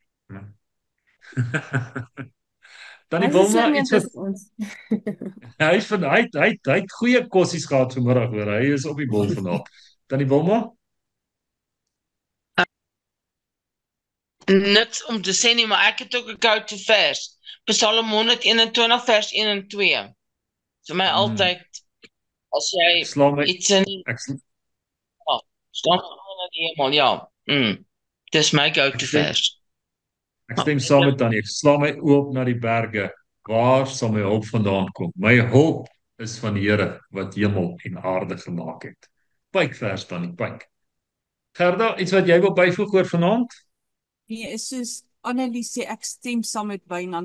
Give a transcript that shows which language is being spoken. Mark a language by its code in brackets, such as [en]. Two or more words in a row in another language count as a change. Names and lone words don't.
[af] Tannie Wilma, iets wat ons. hy het goeie kossies gehad vanmiddag, hoor. Hy is op die bol vanaand. Tannie Wilma? Niks om te sê nie, maar ek het ook 'n go-to vers. Psalm 121 vers 1 en 2. Vir my altyd, as jy iets in staan in die hemel, ja. Dis my go-to vers. Ek stem saam met Tannie. Ek sla my oë op na die berge. Waar sal my hulp vandaan kom? My hulp is van die Here wat hemel en aarde gemaak het. Pyk vers Tannie, pyk. Gerda, iets wat jy wil byvoeg oor vanaand? Nee, is soos Annelies sê, ek stem saam met Wynand.